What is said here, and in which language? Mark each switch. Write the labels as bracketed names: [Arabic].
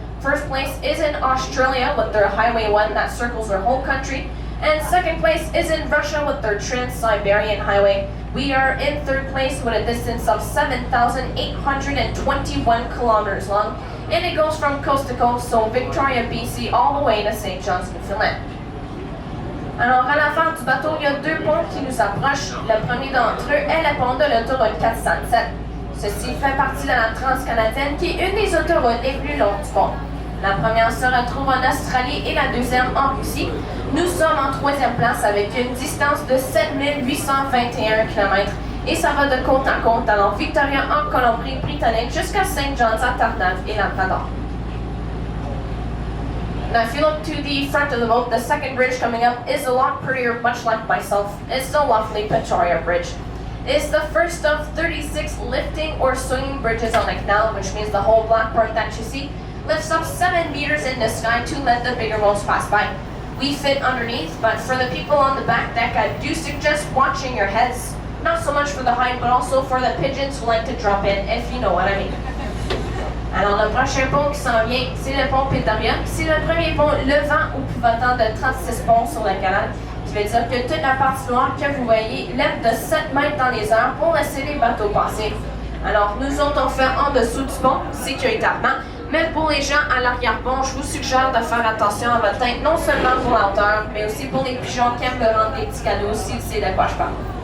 [English] First place is in Australia with their Highway 1 that circles their whole country. And second place is in Russia with their Trans-Siberian Highway. We are in third place with a distance of 7,821 kilometers long, and it goes from coast to coast, so Victoria, BC, all the way to St. John's, Newfoundland. [French] Alors, à l'avant du bateau, il y a deux ponts qui nous approchent. Le premier d'entre eux est le pont de l'autoroute 407. Ceci fait partie de la Transcanadienne, qui est une des autoroutes les plus longues du monde. La première se retrouve en Australie et la deuxième en Russie. Nous sommes en troisième place avec une distance de 7 821 km et ça va de côte en côte, allant Victoria en Colombie-Britannique jusqu'à St. John's à Terre-Neuve et Labrador. [English] Now, if you look to the front of the boat, the second bridge coming up is a lot prettier, much like myself. It's the lovely Victoria Bridge. It's the first of 36 lifting or swinging bridges on the canal, which means the whole black part that you see lifts up 7 meters in the sky to let the bigger boats pass by. We fit underneath, but for the people on the back deck, I do suggest watching your heads. Not so much for the height, but also for the pigeons who like to drop in, if you know what I mean. [French] Alors, le prochain pont qui s'en vient, c'est le pont Pétaria. C'est le premier pont levant ou pivotant de 36 ponts sur le canal, qui veut dire que toute la partie noire que vous voyez lève de 7 mètres dans les airs pour laisser les bateaux passer. Alors, nous autres, on fait en dessous du pont, sécuritairement. Mais pour les gens à l'arrière-pont, je vous suggère de faire attention à votre teinte, non seulement pour la hauteur, mais aussi pour les pigeons qui aiment me rendre des petits cadeaux, s'ils savent de quoi je parle.